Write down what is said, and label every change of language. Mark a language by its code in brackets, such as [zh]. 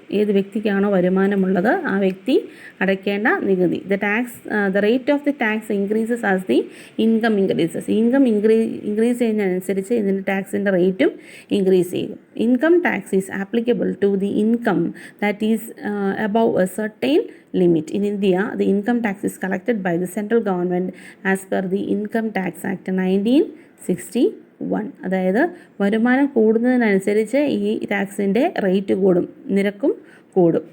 [ml] ഏത് വ്യക്തിക്കാണോ വരുമാനമുള്ളത് ആ വ്യക്തി അടയ്ക്കേണ്ട നികുതി. [en] The rate of the tax increases as the income increases. [ml] Income increase ചെയ്യുന്നതിനനുസരിച്ച് ഇതിൻ്റെ ടാക്സിൻ്റെ റേറ്റും ഇൻക്രീസ് ചെയ്യും. [en] Income tax is applicable to the income that is above a certain limit. In India, the income tax is collected by the central government as per the Income Tax Act 1961. [ml] അതായത് വരുമാനം കൂടുന്നതിനനുസരിച്ച് ഈ ടാക്സിൻ്റെ rate കൂടും, നിരക്കും കൂടും.